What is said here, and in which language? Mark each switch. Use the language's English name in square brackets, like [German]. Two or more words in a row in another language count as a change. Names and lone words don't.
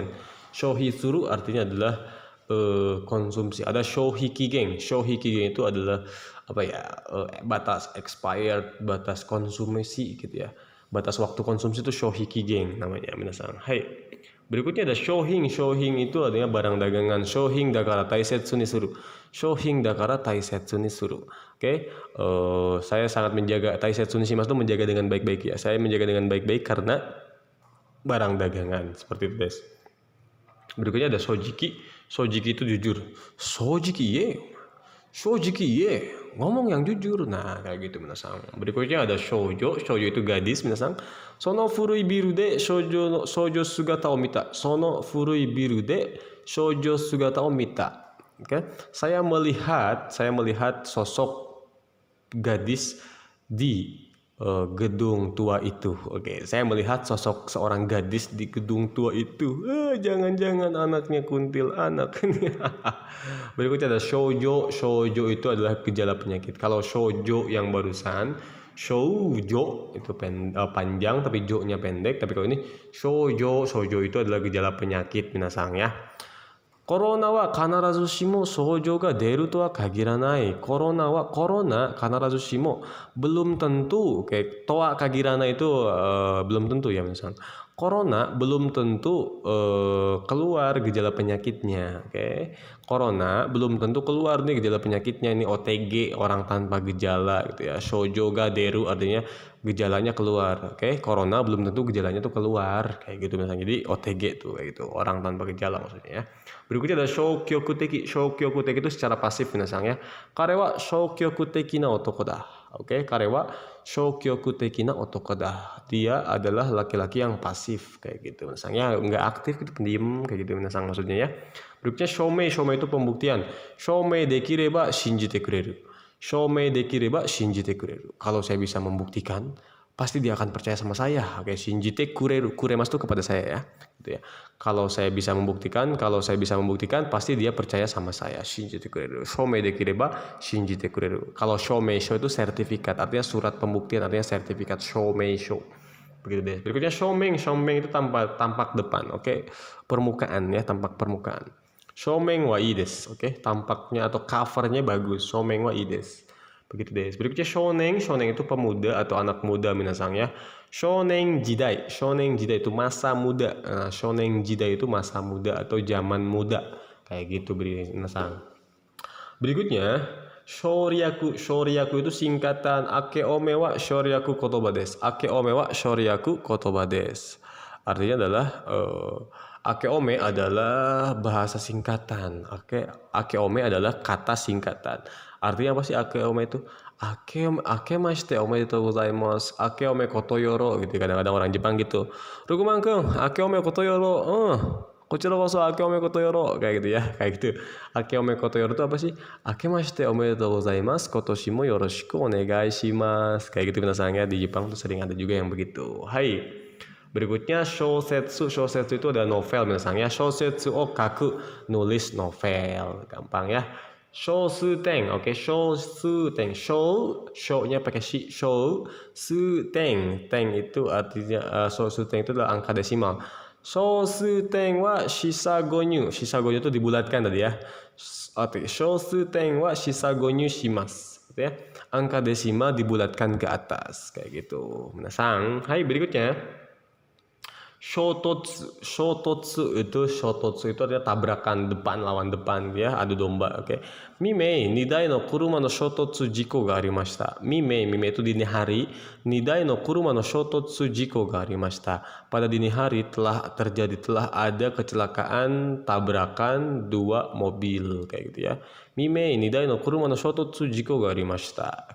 [Indonesian] Shohisuru artinya adalah konsumsi. Ada shohikigeng. Shohikigeng itu adalah apa ya, batas expired, batas konsumsi gitu ya. Batas waktu konsumsi itu shohikigeng namanya minasang. Hai. Berikutnya ada shohing. Shohing itu artinya barang dagangan. [Japanese] 商品だから大切にする。商品だから大切にする. Shohing dakara taisetsu ni suru. [Indonesian] Oke, saya sangat menjaga [Japanese] 大切にします, [Indonesian] itu menjaga dengan baik-baik ya. Saya menjaga dengan baik-baik karena barang dagangan seperti itu, guys. Berikutnya ada shojiki. Shojiki itu jujur. [Japanese] 正直ね。正直ね. [Indonesian] Ngomong yang jujur. Nah, kayak gitu minasang. Berikutnya ada shoujo. Shoujo itu gadis minasang. [Japanese] その古いビルで少女姿を見た. その古いビルで少女姿を見た. [Indonesian] Oke. Saya melihat sosok gadis di gedung tua itu. Oke, saya melihat sosok seorang gadis di gedung tua itu. Jangan-jangan anaknya kuntilanak. Berikutnya ada shoujo. Shoujo itu adalah gejala penyakit. Kalau shoujo yang barusan, shoujo itu panjang tapi jo-nya pendek. Tapi kalau ini shoujo itu adalah gejala penyakit minasang ya. [Japanese] Corona は必ずしも症状が出るとは限らない. [Indonesian] Corona [Japanese] 必ずしも [Indonesian] belum tentu. Oke, [Japanese] とは限らない [Indonesian] itu belum tentu ya misalnya. Corona belum tentu keluar gejala penyakitnya. Oke. Corona belum tentu keluar nih gejala penyakitnya. Ini OTG, orang tanpa gejala gitu ya. [Japanese] 症状が出る [Indonesian] artinya gejalanya keluar. Oke, corona belum tentu gejalanya tuh keluar kayak gitu misalnya. Jadi OTG tuh kayak gitu, orang tanpa gejala maksudnya ya. Berikutnya ada shoukyokuteki. Shoukyokuteki itu secara pasif minasang ya. [Japanese] 彼は消極的な男だ. Oke, 彼は消極的な男だ. [Indonesian] Dia adalah laki-laki yang pasif kayak gitu minasang ya, enggak aktif gitu, pendiam kayak gitu minasang maksudnya ya. Berikutnya shomei. Shomei itu pembuktian. [Japanese] 証明できれば信じてくれる. 証明できれば信じてくれる. [Indonesian] Kalau saya bisa membuktikan, pasti dia akan percaya sama saya. Oke, [Japanese] 信じてくれる. [Indonesian] Kuremas itu kepada saya ya. Gitu ya. Kalau saya bisa membuktikan, pasti dia percaya sama saya. [Japanese] 信じてくれる。証明できれば信じてくれる. [Indonesian] Kalau shomeisho itu sertifikat, artinya surat pembuktian, artinya sertifikat shomeisho. Begitu deh. Berikutnya shomeng. Shomeng itu tampak depan. Oke, permukaan ya, tampak permukaan. [Japanese] 正面はいいです. [Indonesian] Oke, tampaknya atau covernya bagus. [Japanese] 正面はいいです. [Indonesian] Begitu deh. Berikutnya shonen. Shonen itu pemuda atau anak muda minasang ya. [Japanese] 少年時代. 少年時代 [Indonesian] itu masa muda. Nah, [Japanese] 少年時代 [Indonesian] itu masa muda atau zaman muda. Kayak gitu minasang. Berikutnya shoryaku. Shoryaku itu singkatan [Japanese] あけおめは省略言葉です. あけおめは省略言葉です. [Indonesian] Artinya adalah akeome adalah bahasa singkatan. Akeome adalah kata singkatan. Artinya apa sih akeome itu? [Japanese] 明けましておめでとうございます, あけおめことよろ gitu. [Indonesian] Kadang-kadang orang Jepang gitu. [Japanese] Rukumangkung, あけおめことよろ. こちらこそあけおめことよろ [Indonesian] kayak gitu ya. Kayak gitu. [Japanese] あけおめことよろ [Indonesian] itu apa sih? [Japanese] 明けましておめでとうございます、今年もよろしくお願いします. [Indonesian] Kayak gitu minasan ya, di Jepang tuh sering ada juga yang begitu. Hai. Berikutnya shousetsu. Shousetsu itu adalah novel misalnya. [Japanese] 小説を書く, [Indonesian] nulis novel. Gampang ya. Shousuteng, oke, shousuteng. Show-nya pakai shi, shousuteng. Teng itu artinya shousuteng itu adalah angka desimal. [Japanese] 小数点は四捨五入. [Indonesian] Shisagonyu itu dibulatkan tadi ya. [Japanese] 小数点は四捨五入します. [Indonesian] Ya. Angka desimal dibulatkan ke atas kayak gitu. Minasang, hai berikutnya. Shototsu itu adalah tabrakan depan lawan depan ya, adu domba. Oke. [Japanese] 未明二台の車の衝突事故がありました. [Indonesian] Mimei itu dini hari. [Japanese] 二台の車の衝突事故がありました. [Indonesian] Pada dini hari telah ada kecelakaan tabrakan dua mobil kayak gitu ya. [Japanese] 未明二台の車の衝突事故がありました.